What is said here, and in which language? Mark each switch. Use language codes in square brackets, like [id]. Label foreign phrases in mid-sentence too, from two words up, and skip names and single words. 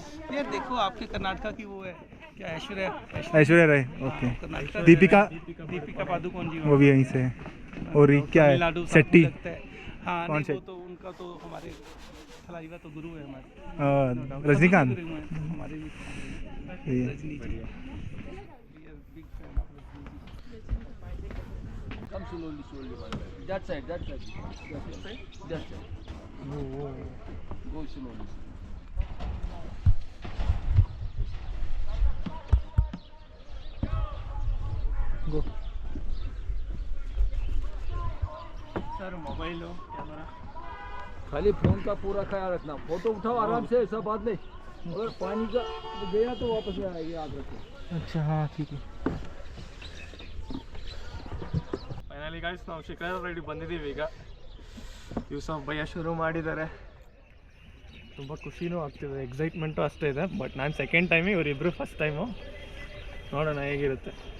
[hi] यार देखो, आपके कर्नाटक की वो है क्या, ऐश्वर्या ऐश्वर्या राय, ओके। कर्नाटक। दीपिका पादुकोण जी, वो भी यहीं से है। और ये क्या है? तमिलनाडु से शेट्टी। लगता है। हाँ कौन नहीं, से? वो तो उनका तो हमारे थलाइवा तो गुरु है हमारे। रजनीकांत। गुरु हैं, हमारे भी ये रजनी जी। [en] Come slowly, slowly, my man. That side, that side. That side. That side. Go slowly. [hi] गो। सर मोबाइल कैमरा खाली फोन का पूरा ख्याल रखना, फोटो उठाओ आराम से, ऐसा बात नहीं। अगर पानी का गया तो वापस में आएगी, याद रखो। अच्छा हाँ ठीक है। [kn] ಫೈನಲಿ ಗಾಯ್ಸ್ ನಾವು ಶಿಖರ ರೈಡಿಗೆ ಬಂದಿದ್ದೀವಿ. ಈಗ ದಿವಸ ಭಯ ಶುರು ಮಾಡಿದ್ದಾರೆ. ತುಂಬ ಖುಷಿನೂ ಆಗ್ತಿದೆ, ಎಕ್ಸೈಟ್ಮೆಂಟು ಅಷ್ಟೇ ಇದೆ. ಬಟ್ ನಾನು ಸೆಕೆಂಡ್ ಟೈಮು, ಇವರಿಬ್ಬರು ಫಸ್ಟ್ ಟೈಮು. ನೋಡೋಣ ಹೇಗಿರುತ್ತೆ.